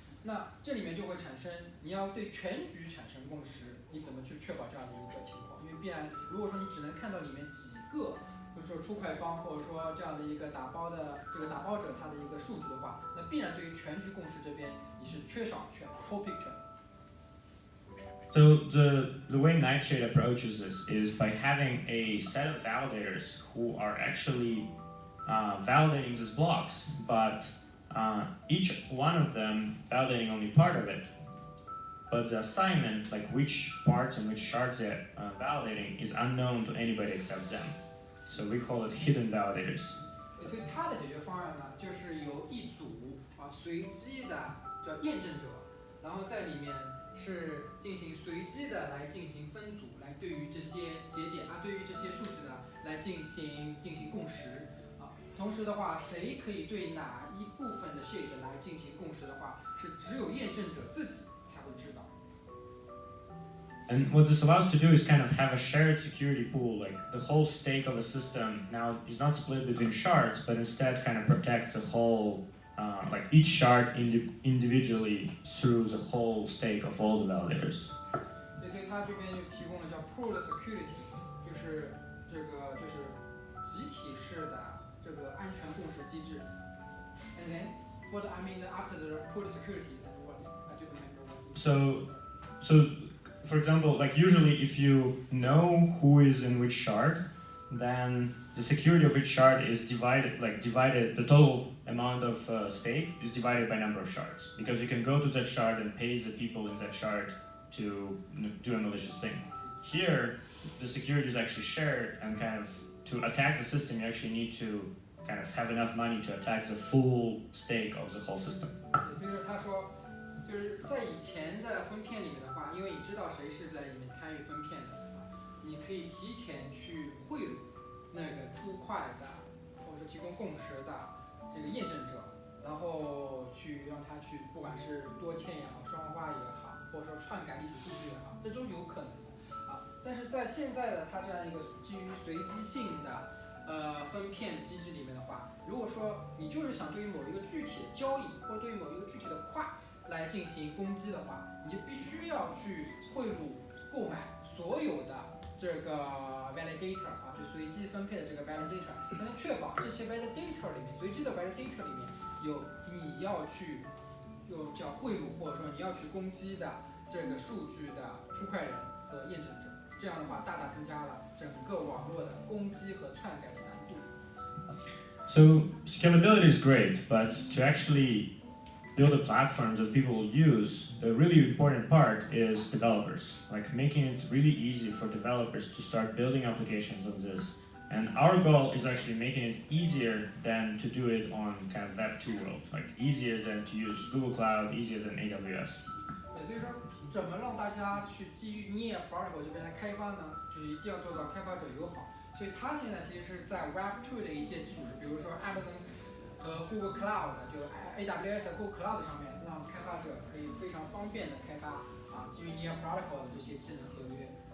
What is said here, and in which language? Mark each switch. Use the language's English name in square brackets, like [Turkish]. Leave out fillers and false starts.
[Chinese] 那这里面就会产生，你要对全局产生共识，你怎么去确保这样的一个情况？因为必然，如果说你只能看到里面几个，或者说出块方，或者说这样的一个打包者他的一个数据的话，那必然对于全局共识这边你是缺少 [English] whole picture。 So the way Nightshade approaches this is by having a set of validators who are actually validating these blocks, but each one of them validating only part of it. But the assignment, like which parts and which shards they're validating, is unknown to anybody except them. So we call it hidden validators. [Chinese] 所以它的解决方案呢，就是由一组随机的叫验证者，然后在里面是进行随机的来进行分组，来对于这些节点对于这些数据呢来进行共识同时的话，谁可以对哪一部分的 shade 来进行共识的话，是只有验证者自己才会知道。 [English] And what this allows to do is kind of have a shared security pool, like the whole stake of a system now is not split between shards, but instead kind of protects the whole, like each shard individually through the whole stake of all the validators. [Chinese] 所以它这边就提供了叫 pooled security， 就是这个就是集体式的这个安全共识机制。 [English] And then for the after the pooled security, what? I don't remember what. So. For example, like usually if you know who is in which shard, then the security of each shard is divided, the total amount of stake is divided by number of shards. Because you can go to that shard and pay the people in that shard to do a malicious thing. Here, the security is actually shared, and kind of to attack the system, you actually need to kind of have enough money to attack the full stake of the whole system. [Chinese] 所以说他说就是在以前的分片里面的话，因为你知道谁是在里面参与分片的你可以提前去贿赂那个出块的，或者说提供共识的这个验证者，然后去让他去，不管是多签也好，双花也好，或者说篡改历史数据也好，这都是有可能的但是在现在的它这样一个基于随机性的分片机制里面的话，如果说你就是想对于某一个具体的交易，或者对于某一个具体的块来进行攻击的话，你就必须要去贿赂购买所有的这个 validator 就随机分配的这个 validator， 才能确保这些 validator 里面随机的 validator 里面有你要去有叫贿赂或者说你要去攻击的这个数据的出块人和验证者，这样的话大大增加了整个网络的攻击和篡改的难度。 [English] So scalability is great, but to actually build a platform that people will use, the really important part is developers, like making it really easy for developers to start building applications on this. And our goal is actually making it easier than to do it on kind of Web 2 world, like easier than to use Google Cloud, easier than AWS. [Chinese] 所以说怎么让大家去基于 NIA Protocol 这边来开发呢？就是一定要做到开发者友好。所以它现在其实是在 Web 2的一些基础，比如说 Amazon 和 Google Cloud 就 AWS 和 Google Cloud 上面，让开发者可以非常方便的开发基于 NIA Protocol 的这些智能合约。